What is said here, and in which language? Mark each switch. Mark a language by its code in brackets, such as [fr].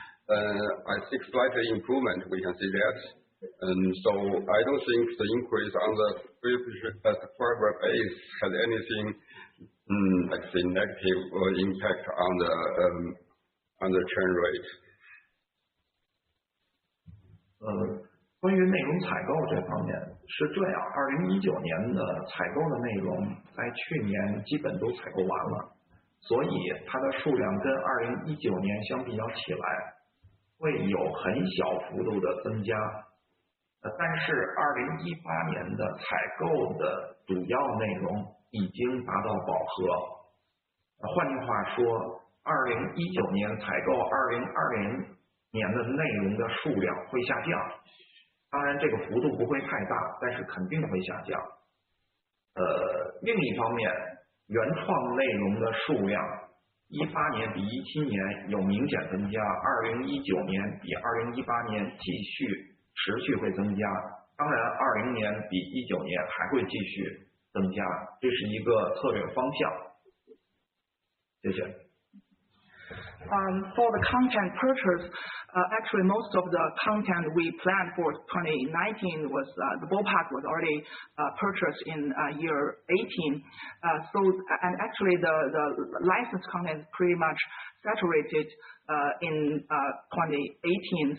[en] I think slightly improvement, we can see that. So I don't think the increase on the subscriber base had anything, like say, negative impact on the churn rate. [zh] 关于内容采购这方面是这样，2019年的采购的内容在去年基本都采购完了，所以它的数量跟2019年相比较起来，会有很小幅度的增加。但是2018年的采购的主要内容已经达到饱和。换句话说，2019年采购2020年的内容的数量会下降。当然，这个幅度不会太大，但是肯定会下降。另一方面，原创内容的数量18年比17年有明显增加，2019年比2018年持续会增加。当然，20年比19年还会继续增加，这是一个策略方向。谢谢。 [en] For the content purchase, actually most of the content we planned for 2019 was the ballpark was already purchased in year 18. And actually the licensed content is pretty much saturated in 2018.